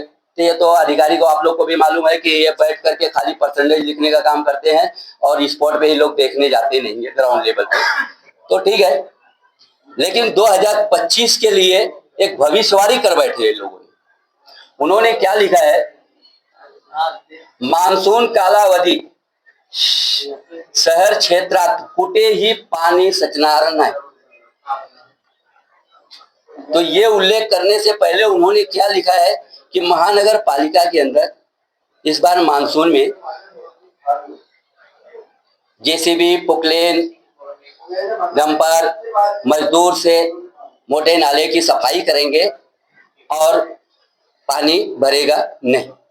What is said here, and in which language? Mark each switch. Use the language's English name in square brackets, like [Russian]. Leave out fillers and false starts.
[Hindi] तो ये तो अधिकारी को, आप लोग को भी मालूम है कि ये बैठ करके खाली परसेंटेज लिखने का काम करते हैं और स्पॉट पे ही लोग देखने जाते नहीं है, ग्राउंड लेवल पे। तो ठीक है, लेकिन 2025 के लिए एक भविष्यवाणी कर बैठे हैं लोगों ने। उन्होंने क्या लिखा है? [Marathi] मानसून कालावधी शहर क्षेत्रात कुठेही पाणी सचणार नाही। [Hindi] तो ये उल्लेख करने से पहले उन्होंने क्या लिखा है कि महानगर पालिका के अंदर इस बार मानसून में जेसीबी, पोकलेन, डंपर, मजदूर से मोटे नाले की सफाई करेंगे और पानी भरेगा नहीं।